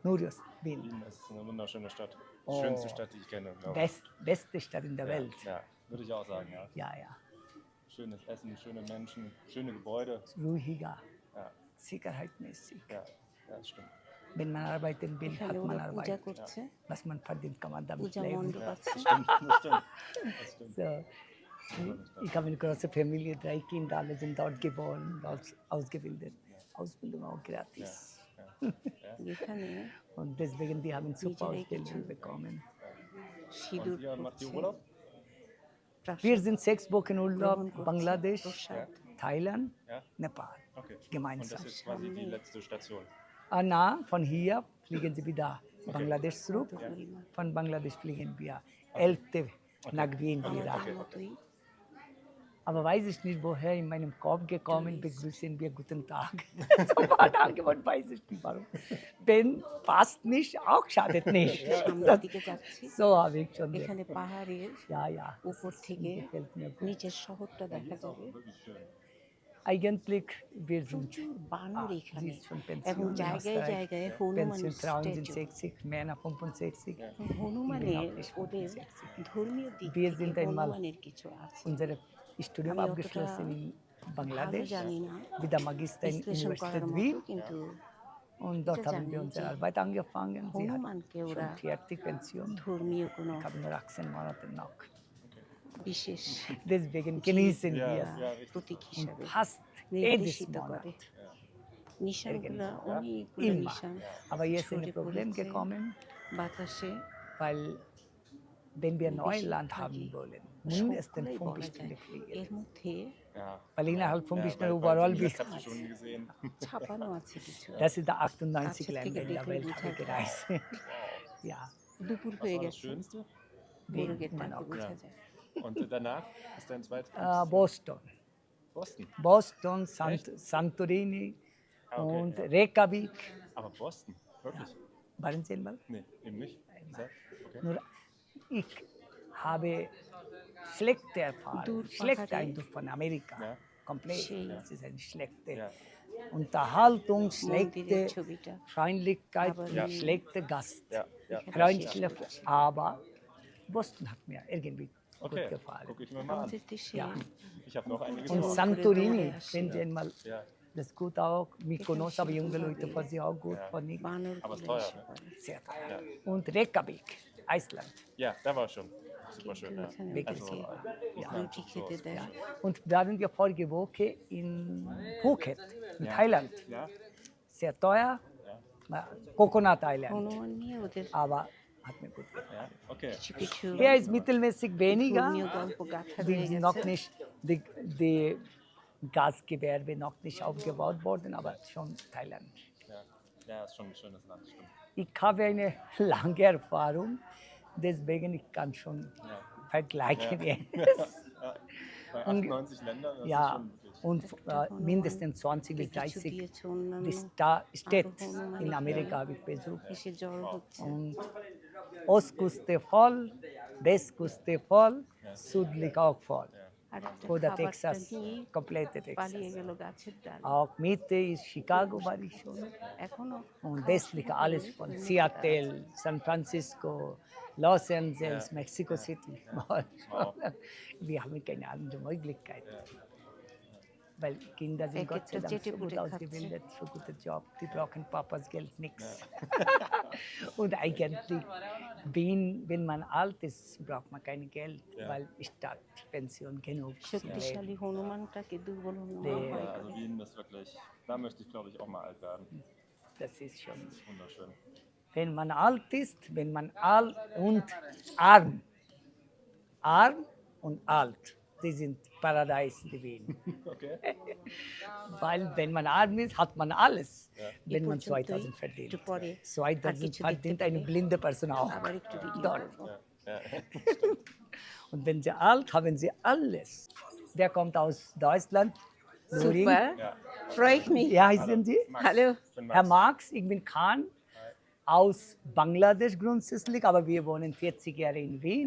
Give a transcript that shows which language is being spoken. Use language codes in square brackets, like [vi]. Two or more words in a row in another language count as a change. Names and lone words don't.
[de] Nur Wien. Wien ist eine wunderschöne Stadt. Oh. Schönste Stadt, die ich kenne, glaube ich. Beste Stadt in der Welt. Ja, würde ich auch sagen, ja. Ja, ja. Schönes Essen, schöne Menschen, schöne Gebäude. Ruhiger, Ja, sicherheitsmäßig. ja, ja, das stimmt. Wenn man arbeiten will, [bn] এখানে [de] hat man [bn] ওরা পূজা [de] Arbeit. [bn] করছে, [de] Was man verdient, kann man damit [bn] পূজা [de] leben. [bn] মণ্ডপ আছে। [de] Das stimmt, das stimmt. Das stimmt. So, ich habe eine große Familie, 3 Kinder, alle sind dort geboren, dort ausgebildet. Ausbildung auch gratis. [bn] এখানে [de] Und deswegen, die haben super Niedere Ausbildung Kultur. bekommen. [bn] সিঁদুর [de] Und ihr macht ihr [bn] পড়ছে, [de] Urlaub? Wir sind 6 Wochen Urlaub, [bn] গ্রহণ করছে, [de] Bangladesch, [bn] প্রসাদ। [de] Thailand, Ja. Nepal. Okay. Und das Gemeinsam. ist quasi die letzte Station. Na, von hier fliegen sie wieder Bangladesch zurück. [bn] পরিমাণ [de] Von Bangladesch fliegen wir 11. nach Wien wieder. [bn] আমাদের মতোই। [de] Aber weiß ich nicht, woher in meinem Kopf gekommen, begrüßen wir guten Tag. Sofort angewort, weiß ich nicht warum. Wenn passt nicht, auch schadet nicht. [bn] সামনের দিকে যাচ্ছি, [de] So habe ich schon [bn] এখানে [de] gedacht. [bn] পাহাড়ের [de] Ja, ja. [bn] উপর থেকে [de] Gefällt mir gut. [bn] নিচের শহরটা দেখা যাবে। [de] Wirklich schön. Eigentlich, wir sind [bn] প্রচুর বানর [de] Sie [bn] এখানে [de] ist schon [bn] এবং [de] Pension in [bn] জায়গায় [de] Österreich. [bn] জায়গায় হনুমানের [de] Pension Frauen sind [bn] স্ট্যাচু। [de] 60, Männer 65. [bn] হনুমানের [de] Ich bin auch [bn] ওদের [de] 65. [bn] ধর্মীয় দিক [de] Wir [bn] থেকে [de] sind einmal [bn] হনুমানের কিছু আছে। [de] Unsere Studium [bn] আমি [de] abgeschlossen in [bn] ভালো [de] Bangladesch, [bn] জানি না, [de] mit der Magister in [bn] বিশ্লেষণ করার [de] Universität [bn] মতো, [de] Wien. [bn] কিন্তু [de] Und dort [bn] এটা [de] haben wir [bn] জানি [de] unsere [bn] যে [de] Arbeit angefangen. Sie hat [bn] হনুমানকে ওরা [de] schon 40 Pension. [bn] ধর্মীয় কোনো [de] Ich habe nur 18 Monate noch. [bn] বিশেষ [de] Deswegen genießen Ja, wir ja, richtig. [bn] প্রতীক [de] und [bn] হিসাবে [de] fast jedes [bn] নির্দেশিত [de] Monat. [bn] করে। নিশানগুলো অনেকগুলো [de] Immer. [bn] নিশান [de] Aber jetzt ist ein [bn] ছড়িয়ে [de] Problem [bn] পড়েছে [de] gekommen, [bn] বাতাসে। [de] weil wenn wir Beschäftigt Neuland haben wollen, mindestens [bn] সবগুলোই [de] 5 [bn] বলা যায়, [de] Stunden fliegen. [bn] এর মধ্যে [de] Ja. Weil innerhalb 5 Ja, Stunden weil überall das bis. habt ihr schon gesehen. [bn] ছাপানো আছে কিছু। [de] Das ist der 98 Tatsächlich Länder in der wirklich Welt, habe ich gut. gereist. Ja, [bn] দুপুর [de] Was [bn] হয়ে [de] war das [bn] গেছে, [de] Schönste? [bn] মোরগের [de] immer [bn] ডাকে [de] noch. [bn] বোঝা [de] Ja. [bn] যায়। [de] Und danach ist dein zweites? Boston. Boston. Boston, Echt? Santorini Ah, okay, und ja. Reykjavik. Aber Boston, wirklich? Waren Sie einmal? Nee, eben nicht. Sag. Okay. Nur ich habe schlechte Erfahrungen, Durchfahrt schlechte hatte- Eindruck von Amerika. Ja. Komplett. Schön. Das ist eine schlechte Ja. Unterhaltung, [bn] মন্দিরের [de] schlechte [bn] ছবিটা [de] Freundlichkeit, Aber und die- schlechte Gast. Ja, ja. Freundliche, aber Boston hat mir irgendwie gut Okay, gefallen. gucke ich mir mal an. [bn] আমাদের দেশে [de] Ja. Ich habe noch einige Und Ja. vor. Santorini, Ja. wenn Sie einmal, Ja, das ist gut auch. Mykonos, aber junge Leute von Sie auch gut, Ja. von ich. [bn] বানর [de] Aber es [bn] গুলো [de] teuer, [bn] এসে [de] ne? [bn] পড়ে। [de] Sehr teuer. Und Reykjavik, Island. ja, da war ich schon. Super schön, [bn] কিন্তু [de] ja. [bn] এখানে [de] Wirklich Also, [bn] ওদেরকে রুটি খেতে দেয়। [de] Und waren wir vorige Woche in Phuket, in Ja. Thailand. Ja, Sehr teuer, ja. Coconut Island. [bn] হনুমান নিয়ে ওদের [de] Aber hat mir gut gefallen. Ja, okay. [bn] কিছু কিছু [de] Hier ist mittelmäßig weniger. [bn] ধর্মীয় গল্প গাথা [de] Die [bn] রয়ে [de] sind [bn] গেছে [de] noch nicht, die Gastgewerbe noch nicht aufgebaut worden, aber schon Thailand. Ja. Ja, ist schon ein schönes Land, stimmt. Ich habe eine lange Erfahrung, deswegen ich kann schon Ja. vergleichen. Ja. Bei Und- 98 Ländern, das ist Ja, schon wirklich. und mindestens 20 bis [bn] কিছু [de] 30 [bn] দিয়েছে অন্যান্য [de] die Städte in Amerika habe ich besucht. [bn] এসে জড়ো হচ্ছে [de] Und Ostküste voll, Westküste voll, südlich auch voll. [bn] আর একটা [de] Oder [bn] খাবারটা [de] Texas, [bn] নিয়ে [de] komplette [bn] পালিয়ে [de] Texas. [bn] গেল গাছের ডাল [de] Auch Mitte ist Chicago war ich schon. [bn] এখনো [de] Und westlich alles von Seattle, San Francisco, Los Angeles, Mexico City. Wir haben keine andere Möglichkeit. Weil Kinder sind Gott sei Dank so gut ausgebildet, so guter Job, die brauchen Papas Geld nichts. Und eigentlich, wenn man alt ist, braucht man kein Geld, weil Staatspension genug. [bn] শক্তিশালী হনুমানটাকে দুর্বল হনুমান [de] Der- [bn] ভয় [de] Ja, also [bn] করে [de] Wien ist wirklich, da möchte ich glaube ich auch mal alt werden. Das ist schon. Das ist wunderschön. Wenn man alt ist, wenn man alt und arm und alt, die sind Paradies, die Wien. Okay. Weil wenn man arm ist, hat man alles. Wenn man [bn] পর্যন্তই [de] 2000 verdient. [bn] একটু পরে [de] 2000 [bn] কিছু [de] verdient [bn] দেখতে [de] eine [bn] পেলে [de] blinde Person auch. [bn] আবার একটু ভিডিও [de] Dort. [bn] করবো [de] Ja. Und wenn sie alt, haben sie alles. Der kommt aus Deutschland. Nurin. [bn] সুপার [de] Ja. freue ich mich Ja, heißen Sie? Max. Hallo. Ich bin Herr Max. Marx, ich bin Khan. Aus Bangladesch grundsätzlich, aber wir wohnen 40 Jahre in Wien.